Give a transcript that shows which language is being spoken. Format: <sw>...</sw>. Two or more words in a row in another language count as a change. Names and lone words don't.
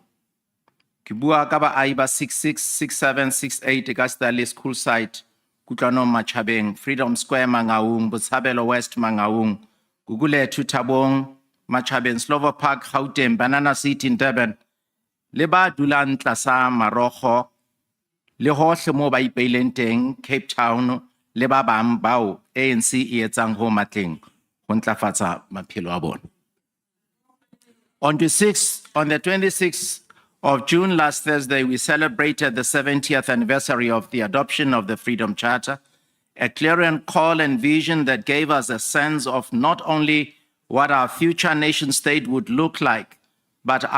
<st>Ke bua ka baahi ba 66, 67, 68 ka Starley School Site, Kutlwanong Matjhabeng, Freedom Square Mangaung, Botshabelo West Mangaung, Gugulethu Thabong Matjhabeng, Slovo Park Gauteng, Banana City in Durban, le ba dulang tlasa marokgo le hohle mo ba ipeileng teng Cape Town le ba bang bao ANC e etsang ho matleng ho ntlafatsa maphelo a bona.</st> <en>On the 26th of June last Thursday, we celebrated the 70th anniversary of the adoption of the Freedom Charter, a clarion call and vision that gave us a sense of not only what our future nation state would look like, but our</en>